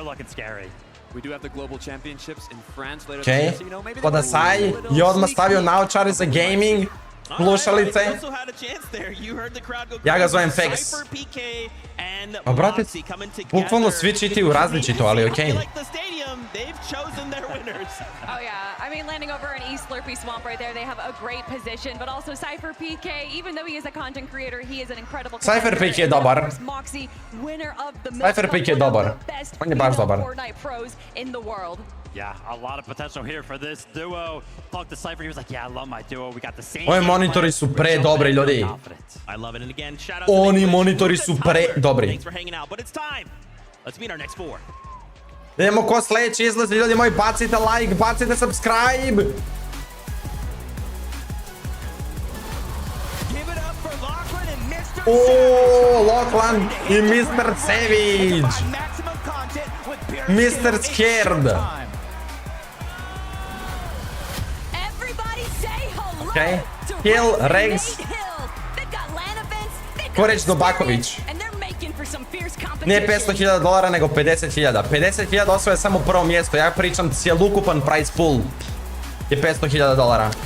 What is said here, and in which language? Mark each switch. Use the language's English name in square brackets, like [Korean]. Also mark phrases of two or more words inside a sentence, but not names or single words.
[Serbian] Okej, podršci je odmah stavio naočare za gaming, slušalice. Ja ga zovem Fex. Pa brate, bukvalno svi čitaju različito, ali okej. [English] Oh yeah, I mean landing over an East Slurpee Swamp right there, they have a great position, but also Cypher PK, even though he is a content creator, he is an incredible [Serbian] Cypher PK je dobar. [English] Moxie, winner of the [Serbian] Cypher PK je dobar. On je baš dobar. [English] Fortnite pros in the world. Yeah, a lot of potential here for this duo. Talked to Cypher, he was like, yeah, I love my duo. We got the same. [Serbian] Ovi monitori su pre dobri, ljudi. Oni monitori su pre dobri. [English] Thanks for hanging out, but it's time. Let's meet our next four. [Serbian] Idemo ko sljedeći izlazi, ljudi moji, bacite like, bacite subscribe. Oooo, Lachlan i Mr. Savage. Mr. Scared. Okej, Hill, Regs. Koreć Dobaković. Nije $500,000, nego 50,000. 50,000 osvoje samo prvo mjesto. Ja pričam cjelukupan [English] price pool [Serbian] je $500,000.